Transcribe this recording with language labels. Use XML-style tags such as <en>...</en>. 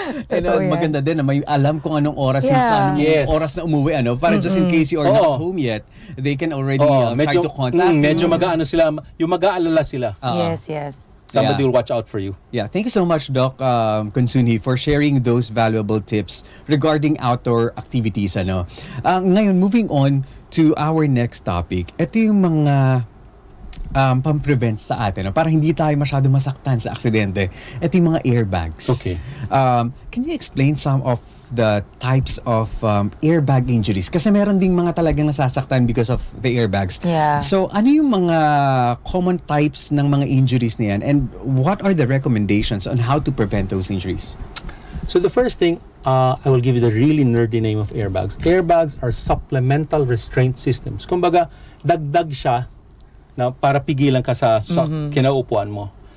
<en>And maganda din na may alam kung anong oras yung oras na umuwi, para just in case you are not home yet, they can already try to contact you.</en> <tl>Medyo mag-aano sila, yung mag-aalala sila.</tl> <en>Yes. Somebody will watch out for you. Yeah, thank you so much, Doc Consunhi, for sharing those valuable tips regarding outdoor activities. Ngayon, moving on to our next topic.</en> <tl>Ito yung mga pang-prevent sa atin, no? Para hindi tayo masyado masaktan sa aksidente. Ito yung mga airbags.</tl> <en>Okay. Can you explain some of the types of airbag injuries?</en> <tl>Kasi meron ding mga talagang nasasaktan because of the airbags.</tl> <en>Yeah.</en> <tl>So, ano yung mga common types ng mga injuries na yan?</tl> <en>And what are the recommendations on how to prevent those injuries? So the first thing, I will give you the really nerdy name of airbags.</en> <tl>Airbags are supplemental restraint systems. Kumbaga, dagdag siya na para pigilan ka sa kinaupuan mo.</tl>